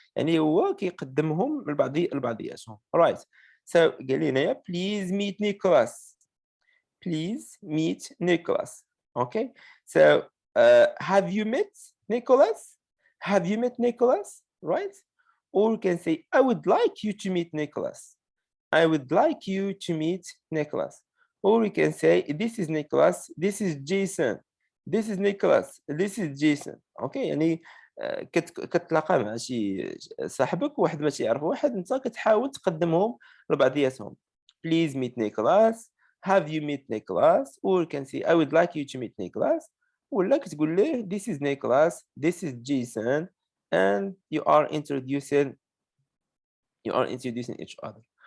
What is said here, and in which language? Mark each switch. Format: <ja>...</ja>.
<ar>يعني هو كيقدمهم لبعضياتهم.</ar> <en>Right. So</en> <ar>قال لي هنايا</ar> <en>please meet Nicholas. Please meet Nicholas. Okay. So have you met Nicholas? Have you met Nicholas? Right. Or you can say I would like you to meet Nicholas. I would like you to meet Nicholas. Or you can say this is Nicholas, this is Jason. This is Nicholas, this is Jason. Okay.</en> <ar>يعني كتلاقى مع شي صاحبك واحد ما تيعرف واحد، انت كتحاول تقدمهم لبعضياتهم.</ar> <en>Please meet Nicholas. Have you met Nicholas? Or you can say I would like you to meet Nicholas.</en> <ar>ولا كتقول ليه</ar> <en>this is Nicholas, this is Jason, and you are introducing each other.</en>